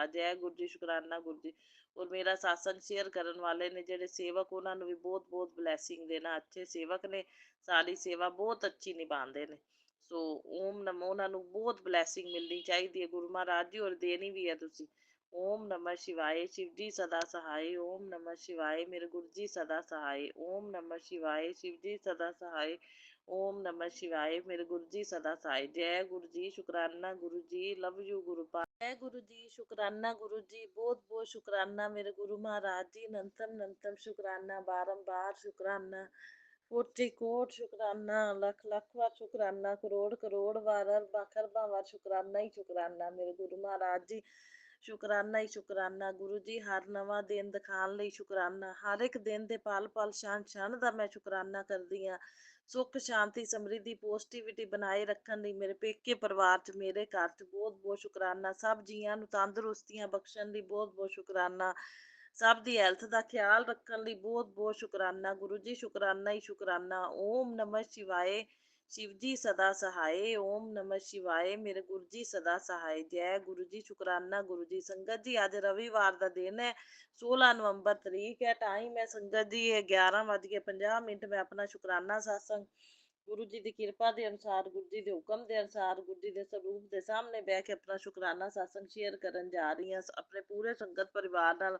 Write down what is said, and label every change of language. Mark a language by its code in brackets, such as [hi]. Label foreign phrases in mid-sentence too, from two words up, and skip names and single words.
[pa] ਜੈ ਗੁਰੂ ਜੀ, ਸ਼ੁਕਰਾਨਾ ਗੁਰੂ ਜੀ। ਔਰ ਮੇਰਾ ਸਾਸੰਗ ਸ਼ੇਅਰ ਕਰਨ ਵਾਲੇ ਨੇ ਜਿਹੜੇ ਸੇਵਕ, ਉਹਨਾਂ ਨੂੰ ਵੀ ਬਹੁਤ ਬਹੁਤ ਬਲੈਸਿੰਗ ਦੇਣਾ। ਅੱਛੇ ਸੇਵਕ ਨੇ, ਸਾਡੀ ਸੇਵਾ ਬਹੁਤ ਅੱਛੀ ਨਿਭਾਉਂਦੇ ਨੇ। ਸੋ ਓਮ ਨਮੋ, ਉਹਨਾਂ ਨੂੰ ਬਹੁਤ ਬਲੈਸਿੰਗ ਮਿਲਣੀ ਚਾਹੀਦੀ ਹੈ ਗੁਰੂ ਮਹਾਰਾਜ ਜੀ, ਔਰ ਦੇਣੀ ਵੀ ਹੈ ਤੁਸੀਂ। [hi] ओम नमः शिवाय, शिव जी सदा सहाय। ओम नमः शिवाय, मेरे गुरु जी सदा सहाय। ओम नमः शिवाय, शिव जी सदा सहाय। ओम नमः शिवाय, मेरे गुरु जी सदा सहाय। जय गुरु जी, शुकराना गुरु जी, [en] love you [hi] गुरु पा। जय गुरु जी, शुकराना गुरु जी, बहुत बहुत शुकराना मेरे गुरु महाराज जी। नंतम नंतम शुकराना, बारंबार शुकराना, कोटि कोट शुकराना, लख लख बार शुकराना, करोड़ करोड़ बार, अरबा बार शुकराना ही शुकराना मेरे गुरु महाराज जी। [pa] ਸ਼ੁਕਰਾਨਾ ਹੀ ਸ਼ੁਕਰਾਨਾ ਗੁਰੂ ਜੀ। ਹਰ ਨਵਾਂ ਦਿਨ ਦਿਖਾਉਣ ਲਈ ਸ਼ੁਕਰਾਨਾ। ਹਰ ਇੱਕ ਦਿਨ ਦੇ ਪਲ ਪਲ, ਛਣ ਛਣ ਦਾ ਮੈਂ ਸ਼ੁਕਰਾਨਾ ਕਰਦੀ ਹਾਂ। ਸੁੱਖ ਸ਼ਾਂਤੀ ਸਮਰਿੱਧੀ ਪੋਜ਼ਿਟਿਵਿਟੀ ਬਣਾਏ ਰੱਖਣ ਲਈ ਮੇਰੇ ਪੇਕੇ ਪਰਿਵਾਰ 'ਚ, ਮੇਰੇ ਘਰ 'ਚ ਬਹੁਤ ਬਹੁਤ ਸ਼ੁਕਰਾਨਾ। ਸਭ ਜੀਆਂ ਨੂੰ ਤੰਦਰੁਸਤੀਆਂ ਬਖਸ਼ਣ ਲਈ ਬਹੁਤ ਬਹੁਤ ਸ਼ੁਕਰਾਨਾ। ਸਭ ਦੀ ਹੈਲਥ ਦਾ ਖਿਆਲ ਰੱਖਣ ਲਈ ਬਹੁਤ ਬਹੁਤ ਸ਼ੁਕਰਾਨਾ ਗੁਰੂ ਜੀ। ਸ਼ੁਕਰਾਨਾ ਹੀ ਸ਼ੁਕਰਾਨਾ। [hi] ओम नमः शिवाय, शिव जी सदा सहाय। ओम नमः शिवाय, मेरे गुरु जी सदा सहाय। जय गुरु जी, शुकराना गुरु जी। संगत जी अज रविवार का दिन है, 16 नवंबर तरीक है। टाइम है संगत जी 11:50। मैं अपना शुकराना सत्संग गुरु जी की किरपा के अनुसार, गुरु जी के हुक्म के अनुसार, गुरु जी के स्वरूप के सामने बह के अपना शुकराना सत्संग शेयर करन जा रही हाँ अपने पूरे संगत परिवार नाल।